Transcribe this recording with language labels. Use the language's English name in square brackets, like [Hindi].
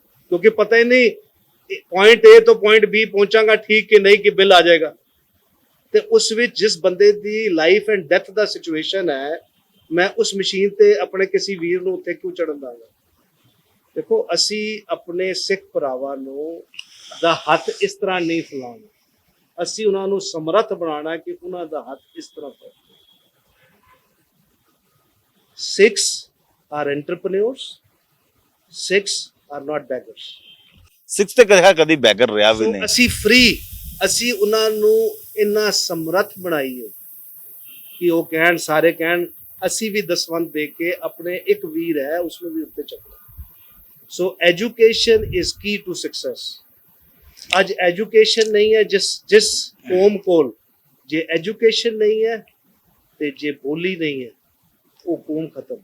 [Hindi] क्योंकि पता ही नहीं पॉइंट ए तो पॉइंट बी पहुंचागा ठीक कि नहीं कि बिल आ जाएगा। [Punjabi] ਤੇ ਉਸ ਵਿੱਚ ਜਿਸ ਬੰਦੇ ਦੀ life and death ਦਾ situation ਹੈ, ਮੈਂ ਉਸ ਮਸ਼ੀਨ ਤੇ ਆਪਣੇ ਕਿਸੇ ਵੀਰ ਨੂੰ ਉੱਥੇ ਕਿਉਂ ਚੜਨ ਦਾਂਗਾ? ਦੇਖੋ, ਅਸੀਂ ਆਪਣੇ ਸਿੱਖ ਭਰਾਵਾਂ ਨੂੰ ਦਾ ਹੱਥ ਇਸ ਤਰ੍ਹਾਂ ਨਹੀਂ ਫੈਲਾਉਣਾ, ਅਸੀਂ ਉਹਨਾਂ ਨੂੰ ਸਮਰੱਥ ਬਣਾਉਣਾ ਕਿ ਉਹਨਾਂ ਦਾ ਹੱਥ ਇਸ ਤਰ੍ਹਾਂ ਫੈਲੇ। [English] Sikhs are entrepreneurs, Sikhs are not beggars। [Punjabi] Six ਤੇ ਕਦੀ ਬੈਗਰ ਰਿਹਾ ਵੀ ਨਹੀਂ। ਅਸੀਂ ਫ੍ਰੀ, ਅਸੀਂ ਉਹਨਾਂ ਨੂੰ ਇੰਨਾ ਸਮਰੱਥ ਬਣਾਈਏ ਕਿ ਉਹ ਕਹਿਣ, ਸਾਰੇ ਕਹਿਣ ਅਸੀਂ ਵੀ ਦਸਵੰਧ ਦੇ ਕੇ ਆਪਣੇ ਇੱਕ ਵੀਰ ਹੈ ਉਸ ਨੂੰ ਵੀ ਉੱਤੇ ਚੱਕਣਾ। ਸੋ [English] Education is key to success. [Punjabi] ਅੱਜ ਐਜੂਕੇਸ਼ਨ ਨਹੀਂ ਹੈ ਜਿਸ ਕੌਮ ਕੋਲ, ਜੇ ਐਜੂਕੇਸ਼ਨ ਨਹੀਂ ਹੈ ਤੇ ਜੇ ਬੋਲੀ ਨਹੀਂ ਹੈ, ਉਹ ਕੌਮ ਖਤਮ।